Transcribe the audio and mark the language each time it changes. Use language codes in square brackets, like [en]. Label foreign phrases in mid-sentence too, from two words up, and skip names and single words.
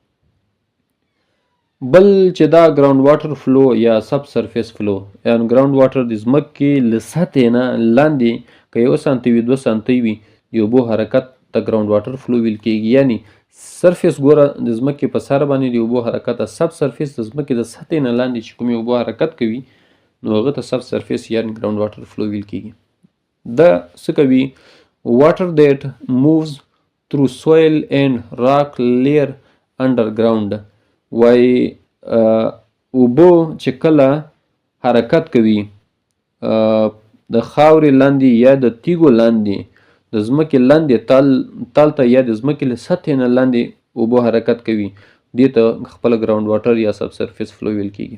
[ps] بل چې دا [en] ground water flow [ps] یا [en] sub surface flow, [ps] یعنې [en] ground water [ps] د ځمکې له سطحې نه لاندې که 1 سانتي وي 2 سانتي وي د اوبو حرکت ته [en] ground water flow [ps] ویل کیږي. یعنی سرفیس ګوره د ځمکې په سر باندې د اوبو حرکت، [en] sub surface [ps] د ځمکې د سطحې نه لاندې چې کومې اوبو حرکت کوي نو هغه ته [en] sub surface [ps] یعنی [en] ground water flow [ps] ویل کیږي. دا څه کوي؟ [en] water that moves through soil and rock layer underground. [ps] وای اوبو چې کله حرکت کوي د خاورې لاندې یا د تیږو لاندې، د ځمکې لاندې تال ته یا د ځمکې له سطحې نه لاندې اوبو حرکت کوي، دې ته خپله [en] ground water [ps] یا [en] sub surface flow [ps] ویل کیږي.